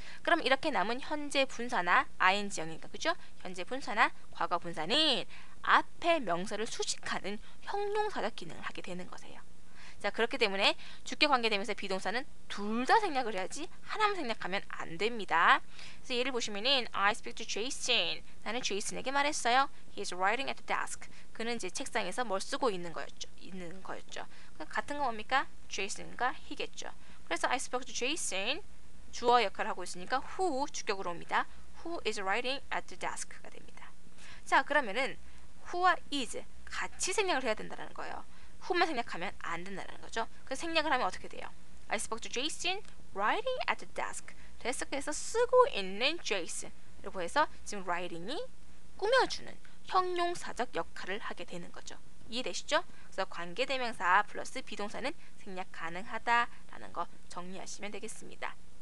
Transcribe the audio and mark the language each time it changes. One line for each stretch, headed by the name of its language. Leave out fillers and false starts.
Korean: 그럼 이렇게 남은 현재 분사나 ing형이니까 그죠? 현재 분사나 과거 분사는 앞에 명사를 수식하는 형용사적 기능을 하게 되는 거세요. 자, 그렇기 때문에 주격 관계대명사 비동사는 둘 다 생략을 해야지 하나만 생략하면 안 됩니다. 그래서 예를 보시면은
English: I speak to Jason.
Korean: 나는 제이슨에게 말했어요.
English: He is writing at the desk.
Korean: 그는 이제 책상에서 뭘 쓰고 있는 거였죠. 같은 거 뭡니까? Jason과 he겠죠.
English: 그래서 I spoke to Jason.
Korean: 주어 역할을 하고 있으니까 who 주격으로 옵니다.
English: Who is writing at the desk
Korean: 가 됩니다. 자, 그러면은 who와 is 같이 생략을 해야 된다는 거예요. who만 생략하면 안 된다는 거죠. 그래서 생략을 하면 어떻게 돼요?
English: I spoke to Jason writing at the desk.
Korean: 데스크에서 쓰고 있는 Jason. 이라고 해서 지금 writing이 꾸며주는 형용사적 역할을 하게 되는 거죠. 이해되시죠? 그래서 관계대명사 플러스 비동사는 생략 가능하다라는 거 정리하시면 되겠습니다.